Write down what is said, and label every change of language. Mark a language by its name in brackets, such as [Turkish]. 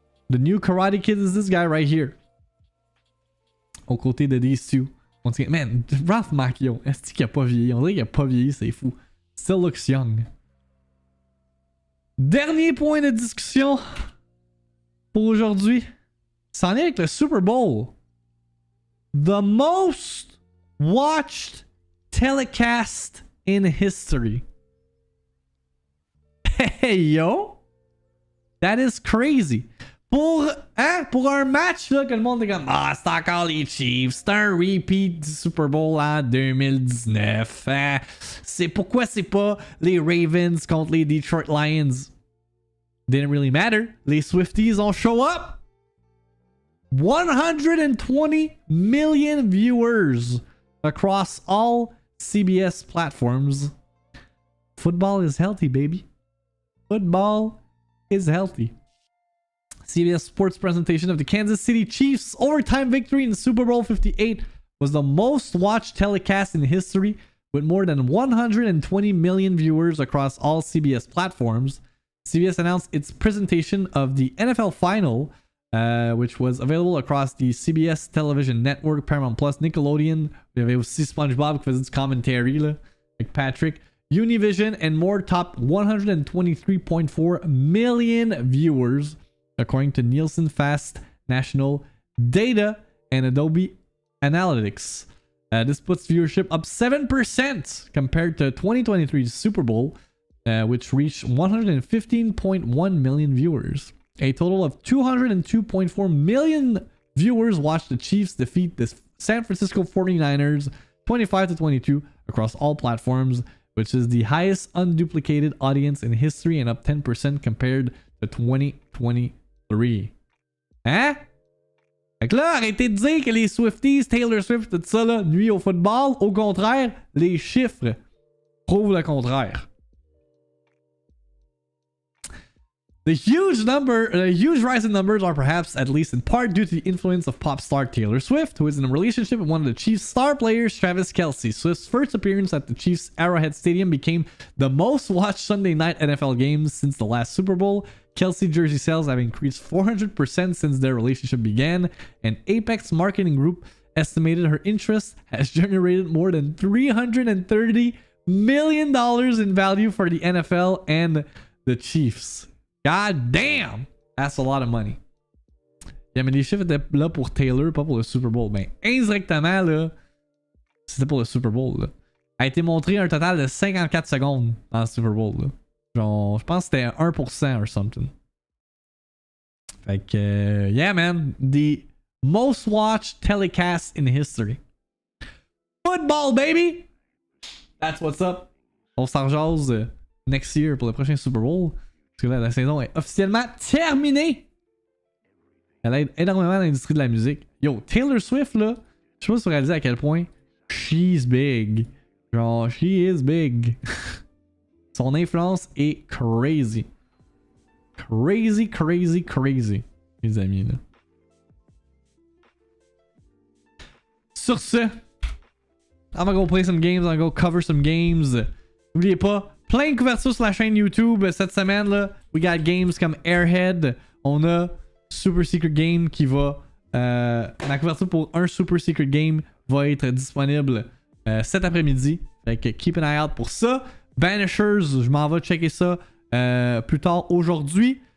[English] The new Karate Kid is this guy right here. [French] Aux côtés de [English] these two. Once again, man, [French] Ralph Macchio, est-ce qu'il a pas vieilli? On dirait qu'il a pas vieilli, c'est fou. [English] Still looks young. [French] Dernier point de discussion pour aujourd'hui. C'en est avec le Super Bowl. [English] The most watched telecast in history. Hey yo! That is crazy. [French] Pour un match là, que le monde est comme c'est encore les Chiefs, c'est un repeat du Super Bowl en 2019. C'est pourquoi c'est pas les Ravens contre les Detroit Lions. [English] Didn't really matter. [French] Les Swifties ont [English] show up. 120 million viewers across all CBS platforms. Football is healthy, baby. Football is healthy. CBS Sports presentation of the Kansas City Chiefs' overtime victory in Super Bowl 58 was the most watched telecast in history, with more than 120 million viewers across all CBS platforms. CBS announced its presentation of the NFL Final, which was available across the CBS television network, Paramount Plus, Nickelodeon. [French] Il y avait aussi SpongeBob qui faisait du commentary là, avec Patrick. [English] Univision and more topped 123.4 million viewers, according to Nielsen Fast National Data and Adobe Analytics. This puts viewership up 7% compared to 2023's Super Bowl, which reached 115.1 million viewers. A total of 202.4 million viewers watched the Chiefs defeat the San Francisco 49ers 25-22 across all platforms, which is the highest unduplicated audience in history and up 10% compared to 2023. Hein? [French] Fait que là, arrêtez de dire que les Swifties, Taylor Swift, tout ça, là, nuit au football. Au contraire, les chiffres prouvent le contraire. [English] The huge rise in numbers are perhaps, at least in part, due to the influence of pop star Taylor Swift, who is in a relationship with one of the Chiefs' star players, Travis Kelce. Swift's first appearance at the Chiefs' Arrowhead Stadium became the most watched Sunday night NFL games since the last Super Bowl. Kelce jersey sales have increased 400% since their relationship began, and Apex Marketing Group estimated her interest has generated more than $330 million in value for the NFL and the Chiefs. God damn! That's a lot of money. Yeah, [French] mais les chiffres étaient là pour Taylor, pas pour le Super Bowl. Ben, indirectement, là, c'était pour le Super Bowl, là. A été montré un total de 54 secondes dans le Super Bowl, là. Genre, je pense que c'était 1% [English] or something. [French] Fait que, [English] yeah, man. The most watched telecast in history. Football, baby! That's what's up. [French] On s'en jase [English] next year [French] pour le prochain Super Bowl. Parce que là, la saison est officiellement terminée. Elle aide énormément l'industrie de la musique. Yo, Taylor Swift, là, je sais pas si vous réalisez à quel point [English] she's big. Genre, she is big. [French] Son influence est [English] crazy. Crazy, crazy, crazy. [French] Les amis, là. [English] Sur ce, I'm gonna go play some games, I'm gonna go cover some games. [French] N'oubliez pas, plein de couvertures sur la chaîne YouTube cette semaine, là. [English] We got games comme Airhead. [French] On a [English] Super Secret Game [French] qui va... la couverture pour un Super Secret Game va être disponible cet après-midi. Fait que [English] keep an eye out [French] pour ça. Banishers, je m'en vais checker ça plus tard aujourd'hui.